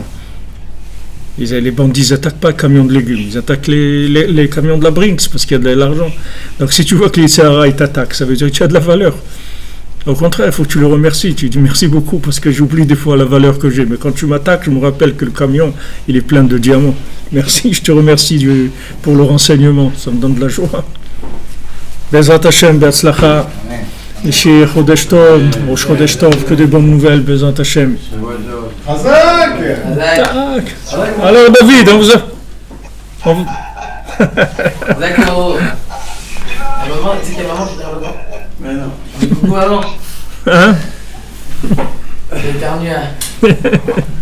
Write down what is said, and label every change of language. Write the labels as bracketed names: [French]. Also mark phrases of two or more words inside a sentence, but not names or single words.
[French] Les bandits n'attaquent pas les camions de légumes, ils attaquent les camions de la Brinks parce qu'il y a de l'argent. Donc si tu vois que les Sahara ils t'attaquent, ça veut dire que tu as de la valeur. Au contraire, il faut que tu le remercies. Tu dis merci beaucoup parce que j'oublie des fois la valeur que j'ai. Mais quand tu m'attaques, je me rappelle que le camion, il est plein de diamants. Merci, je te remercie pour le renseignement. Ça me donne de la joie. [Hebrew] בעזרת השם, בהצלחה. ישי חודש טוב, ראש חודש טוב, [French] que des bonnes nouvelles, [Hebrew] בעזרת השם. Chazak! [French] Alors David, on vous a... D'accord. Maman, tu sais quelle maman je te regarde pas. Mais non. Coucou maman. Hein? J'ai éternué. Maman,